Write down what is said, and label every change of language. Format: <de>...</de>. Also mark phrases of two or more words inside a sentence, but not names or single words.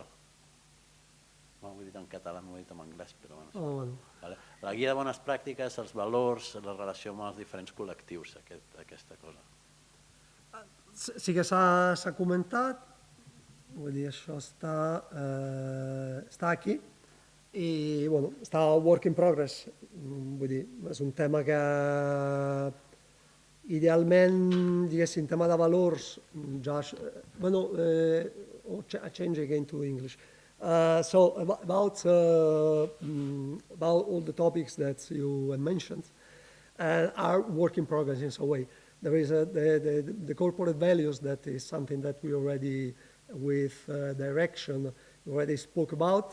<ca>Ho he dit en català, no ho he dit en anglès, però bueno. La guia de bones pràctiques, els valors, la relació amb els diferents col·lectius, aquesta cosa. Sí que s'ha comentat, vull dir, això està aquí i, bueno, està</ca> <en>work in progress,</en> <ca>vull dir, és un tema que idealment, diguéssim, tema de valors, ja, bueno,</ca> <en>I change again to English. So about all the topics that you mentioned are work in progress in some way. There is the corporate values, that is something that we already, with direction, already spoke about.</en>